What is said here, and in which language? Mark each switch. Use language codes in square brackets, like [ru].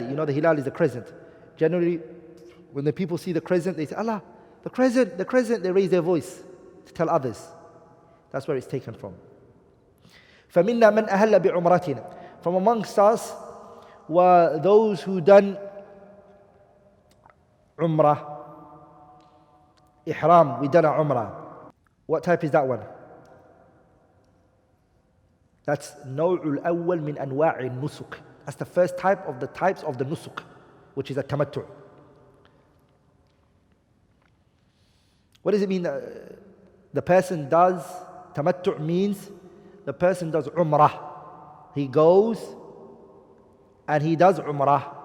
[en] You know the hilal is the crescent. Generally, when the people see the crescent, they say, Allah, the crescent, they raise their voice to tell others. That's where it's taken from. [ar] فَمِنَّا مَنْ أَهَلَّ بِعُمْرَةٍ. [en] From amongst us were those who done Umrah, Ihram. We done a Umrah. What type is that one? That's [ar] نوع الأول من أنواع النسك. [en] That's the first type of the types of the nusuk, which is a tamattu'. What does it mean? The person does, tamattu' means the person does umrah. He goes and he does umrah.